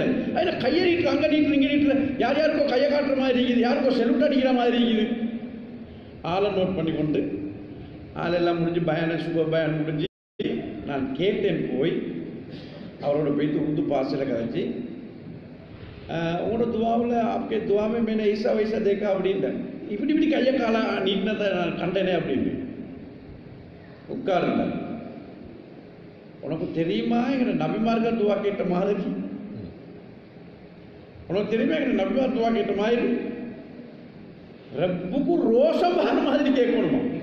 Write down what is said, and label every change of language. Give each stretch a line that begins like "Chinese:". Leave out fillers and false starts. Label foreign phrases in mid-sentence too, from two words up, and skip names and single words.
Tamil: அதில் கையை நீட்டு அங்கே நீட்டு இங்கே நீட்டுற, யார் யாருக்கோ கையை காட்டுற மாதிரி இருக்குது, யாருக்கோ செலுட் அடிக்கிற மாதிரி இருக்குது. ஆளை நோட் பண்ணி கொண்டு ஆளெல்லாம் முடிஞ்சு சுப பயான் முடிஞ்சு நான் கேட்டேன். போய் அவரோட போய்த்து உருது பாசையில் கதைச்சி, உங்களோட துவாவில்
Hindi: आपके दुआ में मैंने ऐसा वैसा देखा
Tamil: அப்படின்ட்டேன். இப்படி கையை காலா நீட்டினதை நான் கண்டனே அப்படின்னு. உட்காருங்க, உனக்கு தெரியுமா எங்க நபிமார்கள் துவா கேட்ட மாதிரி? உனக்கு தெரியுமா எங்க நபிமார் துவா கேட்ட மாதிரி? ரப்புக்கு ரோஷம் வர மாதிரி கேட்கணுமா?